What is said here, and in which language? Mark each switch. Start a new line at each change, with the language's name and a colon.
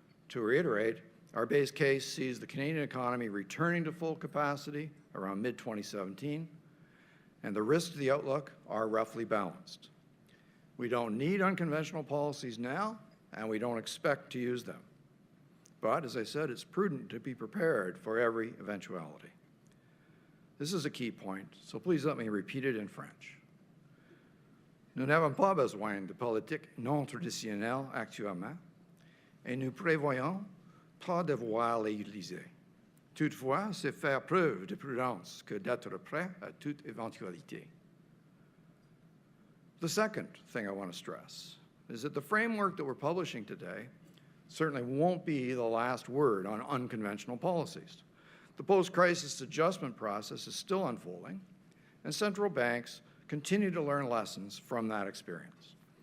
English: To reiterate, our base case sees the Canadian economy returning to full capacity around mid-2017, and the risks to the outlook are roughly balanced. We don't need unconventional policies now, and we don't expect to use them. But, as I said, it's prudent to be prepared for every eventuality. This is a key point, so please let me repeat it in French.
French: Nous n'avons pas besoin de politiques non traditionnelles actuellement, et nous prévoyons pas devoir les utiliser. Toutefois, c'est faire preuve de prudence que d'être prêt à toute éventualité.
English: The second thing I want to stress is that the framework that we're publishing today certainly won't be the last word on unconventional policies. The post-crisis adjustment process is still unfolding, and central banks continue to learn lessons from that experience.